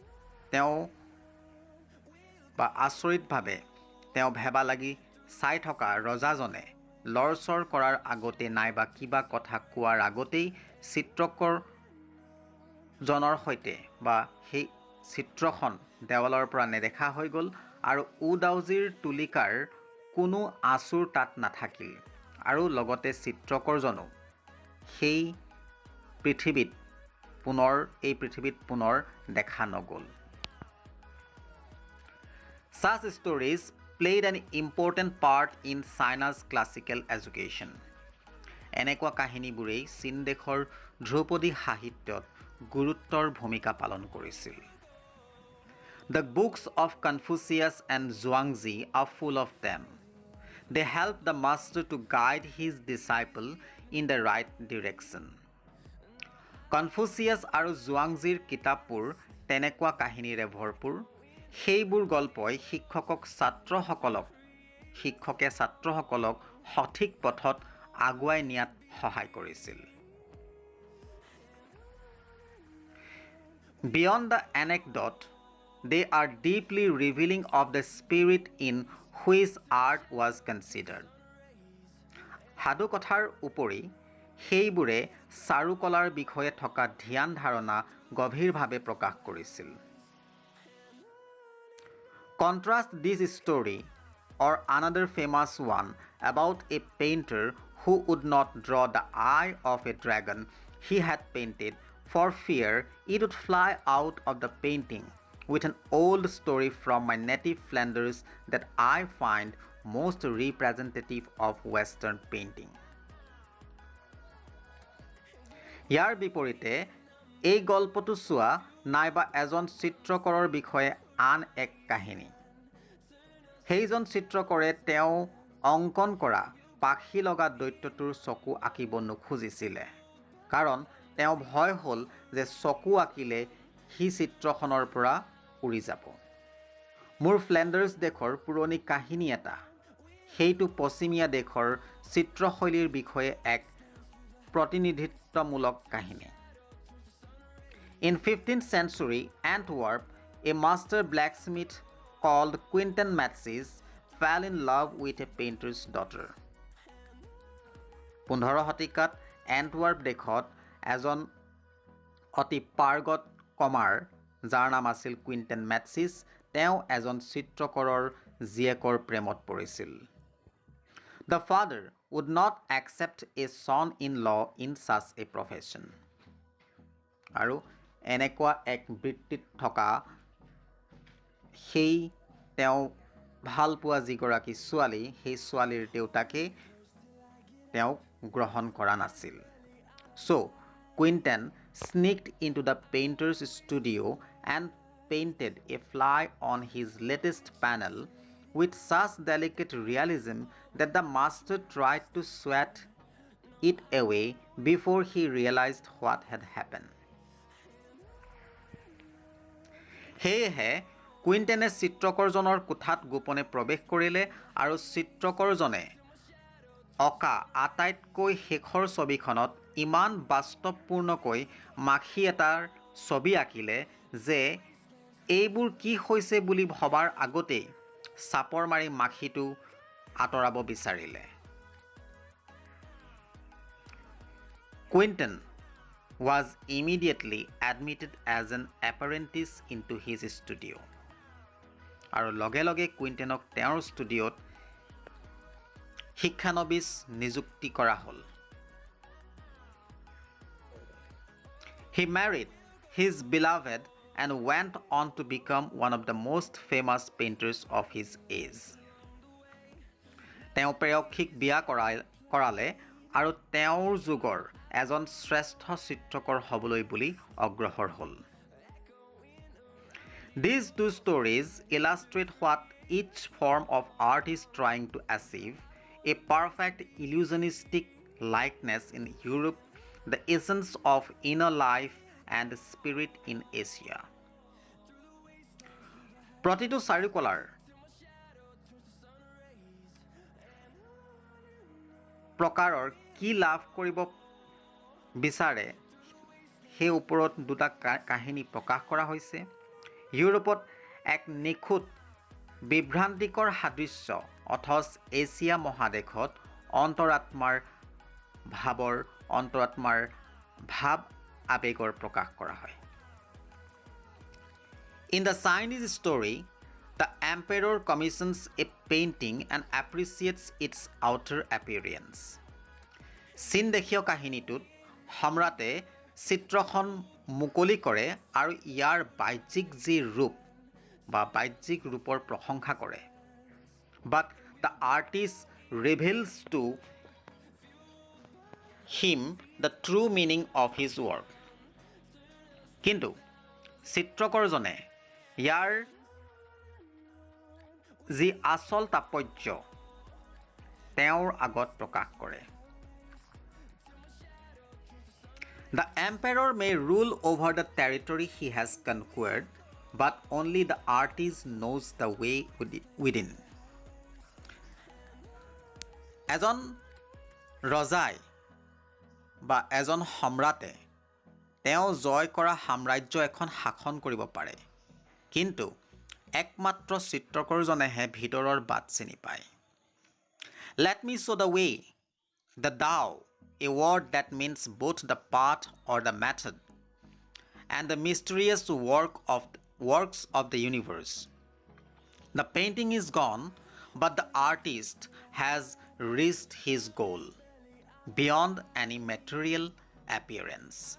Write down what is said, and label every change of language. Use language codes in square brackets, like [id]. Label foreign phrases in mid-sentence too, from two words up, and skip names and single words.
[as] আচৰিতভাৱে তেওঁ ভেবা লাগি চাই থকা ৰজাজনে লৰচৰ কৰাৰ আগতে নাইবা কিবা কথা কোৱাৰ আগতেই চিত্ৰকৰজনৰ সৈতে বা সেই চিত্ৰখন দেৱালৰ পৰা নেদেখা হৈ গ'ল আৰু উদাউজিৰ তুলিকাৰ কোনো আচুৰ তাত নাথাকিল আৰু লগতে চিত্ৰকৰজনো এই পৃথিৱীত পুনৰ দেখা নগ'ল [en] Such stories played an important part in China's classical education. [as] এনেকুৱা কাহিনীবোৰেই চীন দেশৰ ধ্ৰুপদী সাহিত্যত গুৰুত্বৰ ভূমিকা পালন কৰিছিল [en] The books of Confucius and Zhuangzi are full of them. They help the master to guide his disciple in the right direction. [as] Confucius আৰু Zhuangziৰ কিতাপবোৰ তেনেকুৱা কাহিনীৰে ভৰপূৰ। সেইবোৰ গল্পই শিক্ষকে ছাত্ৰসকলক সঠিক পথত আগুৱাই নিয়াত সহায় কৰিছিল। [en] Beyond the anecdote, they are deeply revealing of the spirit in which art was considered. [as] সাধু কথাৰ উপৰি সেইবোৰে চাৰুকলাৰ বিষয়ে থকা ধ্যান ধাৰণা গভীৰভাৱে প্ৰকাশ কৰিছিল। [en] Contrast this story or another famous one about a painter who would not draw the eye of a dragon he had painted for fear it would fly out of the painting, with an old story from my native Flanders that I find most representative of Western painting. [as] ইয়াৰ বিপৰীতে এই গল্পটো চোৱা নাইবা এজন চিত্ৰকৰৰ বিষয়ে আন এক কাহিনী। সেইজন চিত্ৰকৰে তেওঁ অংকন কৰা পাখি লগা দৈত্যটোৰ চকু আঁকিব নোখুজিছিলে, কাৰণ তেওঁ ভয় হ'ল যে চকু আঁকিলে সি চিত্ৰখনৰ পৰা উৰি যাব। মোৰ ফ্লেণ্ডাৰ্ছ দেশৰ পুৰণি কাহিনী এটা, সেইটো পশ্চিমীয়া দেশৰ চিত্ৰশৈলীৰ বিষয়ে এক প্ৰতিনিধিত্বমূলক কাহিনী। [en] In 15th century Antwerp, a master blacksmith called Quentin Matsis fell in love with a painter's daughter. [as] 15 শতিকাত এণ্টৱাৰ্প দেশত এজন অতি পাৰ্গত কমাৰ যাৰ নাম আছিল কুইণ্টেন মেটছিছ, তেওঁ এজন চিত্ৰকৰৰ জীয়েকৰ প্ৰেমত পৰিছিল। [en] The father would not accept a son-in-law in such a profession. [as] আৰু এনেকুৱা এক বৃত্তিত থকা সেই তেওঁ ভাল পোৱা যিগৰাকী ছোৱালী, সেই ছোৱালীৰ দেউতাকে তেওঁক গ্ৰহণ কৰা নাছিল। [en] So, Quentin sneaked into the painter's studio and painted a fly on his latest panel with such delicate realism that the master tried to swat it away before he realized what had happened. [as] সেয়েহে কুইণ্টেনে চিত্ৰকৰজনৰ কোঠাত গোপনে প্ৰৱেশ কৰিলে আৰু চিত্ৰকৰজনে অঁকা আটাইতকৈ শেষৰ ছবিখনত ইমান বাস্তৱপূৰ্ণকৈ মাখি এটাৰ ছবি আঁকিলে যে এইবোৰ কি হৈছে বুলি ভবাৰ আগতেই চাপৰ মাৰি মাখিটো আঁতৰাব বিচাৰিলে। [en] Quentin was immediately admitted as an apprentice into his studio. [as] আৰু লগে লগে কুইণ্টেনক তেওঁৰ ষ্টুডিঅ'ত শিক্ষানবিছ নিযুক্তি কৰা হ'ল। [en] He married his beloved and went on to become one of the most famous painters of his age. [as] তেওঁ প্ৰেয়সীক বিয়া কৰালে আৰু তেওঁৰ যুগৰ এজন শ্ৰেষ্ঠ চিত্ৰকৰ হ'বলৈ বুলি অগ্ৰসৰ হ'ল। [en] These two stories illustrate what each form of art is trying to achieve: a perfect illusionistic likeness in Europe, the essence of inner life and spirit in Asia. [as] প্ৰতিটো চাৰুকলাৰ প্ৰকাৰৰ কি লাভ কৰিব বিচাৰে সেই ওপৰত দুটা কাহিনী প্ৰকাশ কৰা হৈছে। ইউৰোপত এক নিখুঁত বিভ্ৰান্তিকৰ সাদৃশ্য, অথচ এছিয়া মহাদেশত অন্তৰাত্মাৰ ভাৱ আবেগৰ প্ৰকাশ কৰা হয়। [en] In the Chinese story, the emperor commissions a painting and appreciates its outer appearance. [as] চীন দেশীয় কাহিনীটোত সম্ৰাটে চিত্ৰখন মুকলি কৰে আৰু ইয়াৰ বাহ্যিক ৰূপৰ প্ৰশংসা কৰে। [en] But the artist reveals to him the true meaning of his work. [as] কিন্তু চিত্ৰকৰজনে ইয়াৰ যি আচল তাৎপৰ্য তেওঁৰ আগত প্ৰকাশ কৰে। [en] The emperor may rule over the territory he has conquered, but only the artist knows the way within. [as] এজন ৰজাই বা এজন সম্ৰাটে তেওঁ জয় কৰা সাম্ৰাজ্য এখন শাসন কৰিব পাৰে, কিন্তু একমাত্ৰ চিত্ৰকৰজনেহে ভিতৰৰ বাট চিনি পায়। [en] Let me show the way, the Tao, a word that means both the path or the method, and the mysterious works of the universe. The painting is gone, but the artist has reached his goal beyond any material appearance.